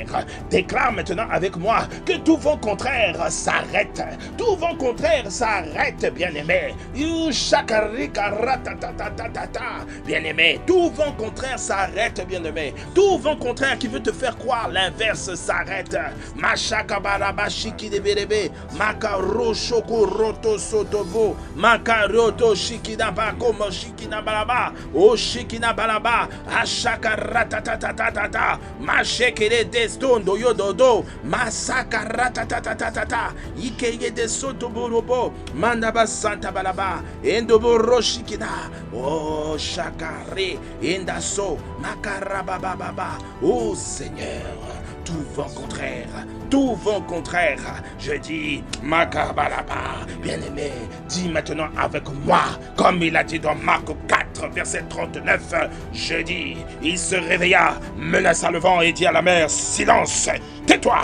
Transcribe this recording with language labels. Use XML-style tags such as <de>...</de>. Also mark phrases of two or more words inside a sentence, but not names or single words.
<fr>Déclare maintenant avec moi que tout vent contraire s'arrête. Tout vent contraire s'arrête, bien-aimé. Bien-aimé, tout vent contraire s'arrête, bien-aimé. Tout vent contraire qui veut te faire croire l'inverse s'arrête. Machakabaraba shikidebelebe, makaro shokoroto sotobo, makaroto shikidabako moshikinabalaba, o shikinabalaba, ashakaratatatatatata, mashekere destondo yododo, masakaratatatatatata, ikeye de sotoborobo, mandaba santa balaba, endoboro shikida, o shakare, endaso, makarabababa, oh Seigneur. Tout vent contraire, je dis, Makabalaba, bien-aimé, dis maintenant avec moi, comme il a dit dans Marc 4, verset 39, je dis, il se réveilla, menaça le vent et dit à la mer, silence, tais-toi.</fr>